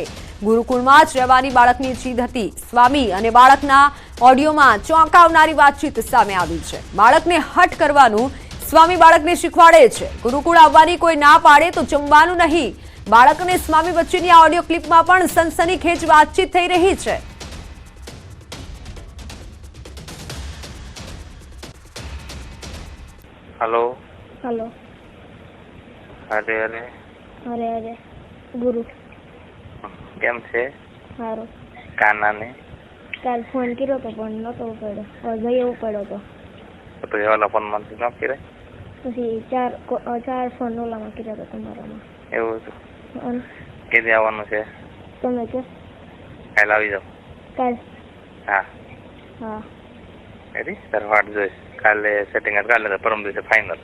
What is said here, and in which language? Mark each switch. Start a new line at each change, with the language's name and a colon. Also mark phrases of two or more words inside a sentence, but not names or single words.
Gujarati: ગુરુકુળમાં જ રહેવાની બાળકની જીદ હતી। સ્વામી અને બાળકના ઓડિયોમાં ચોંકાવનારી વાતચીત સામે આવી છે। બાળકને હઠ કરવાનું સ્વામી બાળકને શીખવાડે છે। ગુરુકુળ આવવાની કોઈ ના પાડે તો જમવાનું નહીં। બાળક અને સ્વામી વચ્ચેની આ ઓડિયો ક્લિપમાં પણ સનસનીખેજ વાતચીત થઈ રહી છે। हेलो हेलो। અરે અરે અરે અરે ગુરુ કેમ છે? सारो। કાના ને કાલ ફોન કર્યો તો પણ નતો ઉપાડ્યો, જઈ ઉપાડ્યો તો
Hindi: ये वाला फोन में न करे
Gujarati: પછી ચાર ફોન ઓલામાં કર્યા હતા તમારામાં। એવું છે? અને કેદી આવવાનું છે? તમે કે કાલ આવી જાવ? કાલ? હા હા
English: ready sir
Gujarati: વાટ જોઈશ। કાલે સેટિંગ કાલે તો પરમ દિવસે ફાઇનલ।